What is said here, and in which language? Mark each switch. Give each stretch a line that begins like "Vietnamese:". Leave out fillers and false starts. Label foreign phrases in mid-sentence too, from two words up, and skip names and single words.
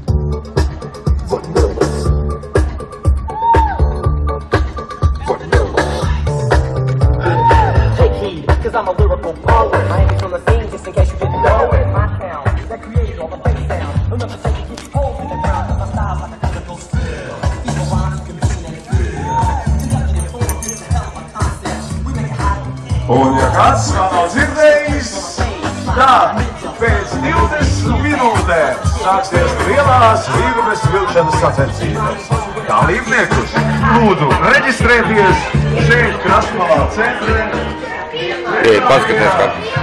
English: Take heed, cause I'm a lyrical poet. I ain't from the scene, just in case you didn't know it. My town, that created all the bass sound. Don't ever say you keep holes in the ground, cause my style's like a chemical spill. Evil rhymes can be seen and conducted in form to help my concepts. We make it hot.
Latvian: Un ja kāds nav dzirdējis, tad pēc 20 minūtēm sāksies lielās virves vilkšanas sacensības. Dalībniekus lūdzu reģistrēties šeit Krastmalā centrē. Paskaties, kā.